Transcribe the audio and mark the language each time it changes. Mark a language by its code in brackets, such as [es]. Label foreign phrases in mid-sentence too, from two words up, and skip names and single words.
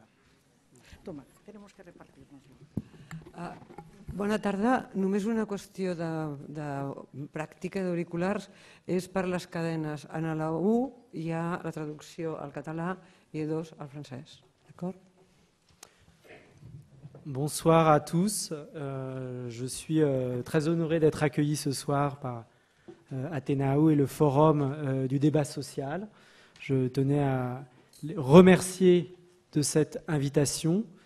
[es] Toma, tenemos que repartirnos-lo. [ca] Bona tarda. Només una qüestió de pràctica d'auriculars és per les cadenes. En la 1 hi ha la traducció al català i 2 al francès. D'acord? [fr] Bonsoir à tous. Je suis très honoré d'être accueilli ce soir par Athénaou et le forum du débat social. Je tenais à les remercier de cette invitation.